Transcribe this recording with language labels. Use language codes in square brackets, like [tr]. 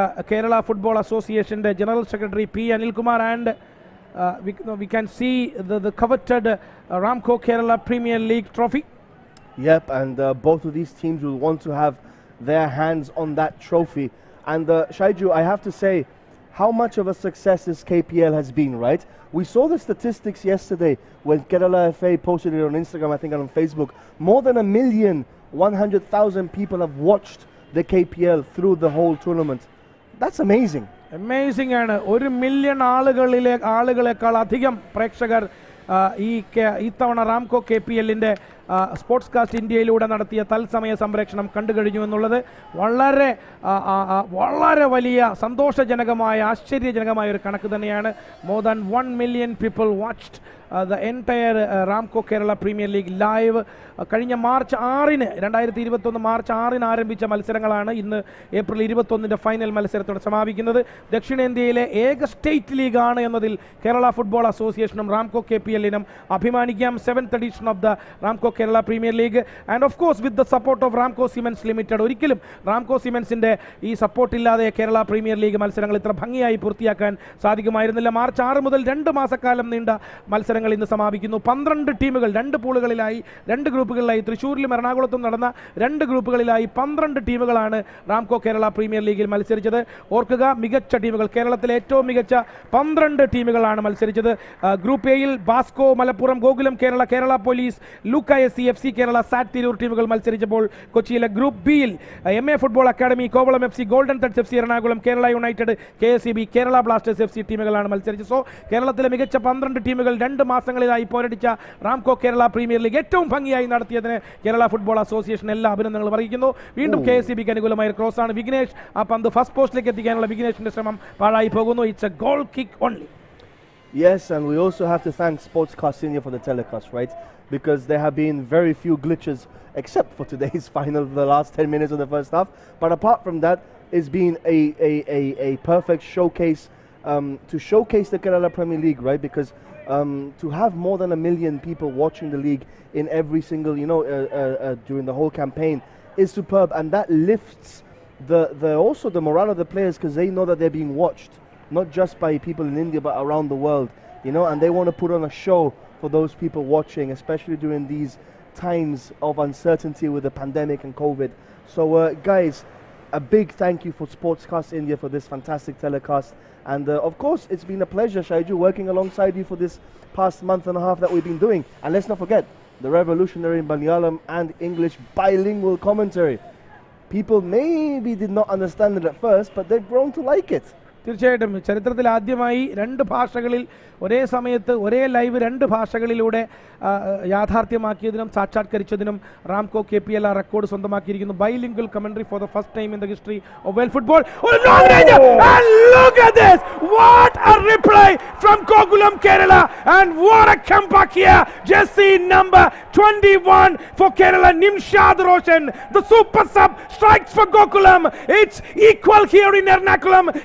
[ml] Kerala football അസോസിയേഷൻ്റെ general secretary P. [en] Anilkumar and we can see the coveted Ramco Kerala Premier League trophy. Yep, and both of these teams will want to have their hands on that trophy. And Shaiju, I have to say, how much of a success this KPL has been, right? We saw the statistics yesterday when Kerala FA posted it on Instagram, I think, and on Facebook. More than 1,100,000 people have watched the KPL through the whole tournament. That's amazing. [ml] Amazing ആണ്. 1 million ആളുകളെക്കാൾ അധികം പ്രേക്ഷകർ ഇത്തവണ Ramco KPLന്റെ sports cast ഇന്ത്യയിലൂടെ നടത്തിയ തത്സമയ സംപ്രേക്ഷണം കണ്ടു കഴിഞ്ഞു എന്നുള്ളത് വളരെ വളരെ വലിയ സന്തോഷജനകമായ ആശ്ചര്യജനകമായ ഒരു കണക്ക് തന്നെയാണ്. [en] More than 1 million people watched the entire Ramco Kerala Premier League live. [ml] കഴിഞ്ഞ മാർച്ച് 6-ന് 2021 മാർച്ച് 6-ന് ആരംഭിച്ച മത്സരങ്ങളാണ് ഇന്ന് ഏപ്രിൽ 21-ന്റെ ഫൈനൽ മത്സരത്തോടെ സമാപിക്കുന്നത്. ദക്ഷിണേന്ത്യയിലെ ഏക സ്റ്റേറ്റ് ലീഗാണ് എന്നതിൽ കേരള ഫുട്ബോൾ അസോസിയേഷനും റാംകോ KPLനും അഭിമാനിക്കാം. [en] 7th edition of the Ramco Kerala Premier League and of course with the support of Ramco Cements Limited. [ml] ഒരിക്കലും റാംകോ സിമൻസിൻ്റെ ഈ സപ്പോർട്ട് ഇല്ലാതെ കേരള പ്രീമിയർ ലീഗ് മത്സരങ്ങൾ ഇത്ര ഭംഗിയായി പൂർത്തിയാക്കാൻ സാധിക്കുമായിരുന്നില്ല. മാർച്ച് 6 മുതൽ 2 മാസക്കാലം നീണ്ട മത്സരങ്ങൾ ഇന്ന് സമാപിക്കുന്നു. 12 ടീമുകൾ 2 പൂളുകളിലായി 2 ഗ്രൂപ്പുകളിലായി തൃശ്ശൂരിലും എറണാകുളത്തും നടന്ന 2 ഗ്രൂപ്പുകളിലായി 12 ടീമുകളാണ് റാംകോ കേരള പ്രീമിയർ ലീഗിൽ മത്സരിച്ചത്. ഓർക്കുക, മികച്ച ടീമുകൾ, കേരളത്തിലെ ഏറ്റവും മികച്ച 12 ടീമുകളാണ് മത്സരിച്ചത്. ഗ്രൂപ്പ് എയിൽ ബാസ്കോ മലപ്പുറം, ഗോകുലം കേരള, കേരള പോലീസ്, ലൂക്ക SC, FC കേരള, സാറ്റ് തിരൂർ ടീമുകൾ മത്സരിച്ചപ്പോൾ കൊച്ചിയിലെ ഗ്രൂപ്പ് ബിയിൽ MA football academy, Kovalam FC, golden തട്സ് FC Ernakulam, Kerala United, KSEB, Kerala Blasters FC ടീമുകളാണ് മത്സരിച്ചത്. സോ കേരളത്തിലെ മികച്ച 12 ടീമുകൾ 2 മാസങ്ങളിലായി പോരടിച്ച റാംകോ കേരള പ്രീമിയർ ലീഗ് ഏറ്റവും ഭംഗിയായി നടത്തിയതിന് കേരള ഫുട്ബോൾ അസോസിയേഷൻ എല്ലാ അഭിനന്ദനങ്ങളും അറിയിക്കുന്നു. വീണ്ടും KSEBക്ക് അനുകൂലമായ ക്രോസ് ആണ്. വിഘ്നേഷ് ആ പന്ത് ഫസ്റ്റ് പോസ്റ്റിലേക്ക് എത്തിക്കാനുള്ള വിഘ്നേഷിന്റെ ശ്രമം പാഴായി പോകുന്നു. [en] It's a goal kick only. Yes, and we also have to thank Sports Cast India for the telecast, right? Because there have been very few glitches except for today's final, the last 10 minutes of the first half. But apart from that, it's been a perfect showcase to showcase the Kerala Premier League, right? Because to have more than 1 million people watching the league in every single, during the whole campaign is superb, and that lifts also the morale of the players, because they know that they're being watched, not just by people in India but around the world, and they want to put on a show for those people watching, especially during these times of uncertainty with the pandemic and COVID. So guys, a big thank you for Sportscast India for this fantastic telecast, and of course it's been a pleasure, Shaiju, working alongside you for this past month and a half that we've been doing. And let's not forget the revolutionary Malayalam and English bilingual commentary. People maybe did not understand it at first, but they've grown to like it. [ml] തീർച്ചയായിട്ടും ചരിത്രത്തിൽ ആദ്യമായി 2 ഭാഷകളിൽ ഒരേ സമയത്ത് ഒരേ live 2 ഭാഷകളിലൂടെ യാഥാർത്ഥ്യമാക്കിയതിനും സാക്ഷാത്കരിച്ചതിനും Ramco KPL record സ്വന്തമാക്കിയിരിക്കുന്നു. [en] Bilingual commentary for the first time in the history of world football. And look at this, what a replay from GOKULAM Kerala, and what a comeback here. Jersey number 21 for Kerala, Nimshad Roshan, the super sub, strikes for GOKULAM. It's equal here in Ernakulam.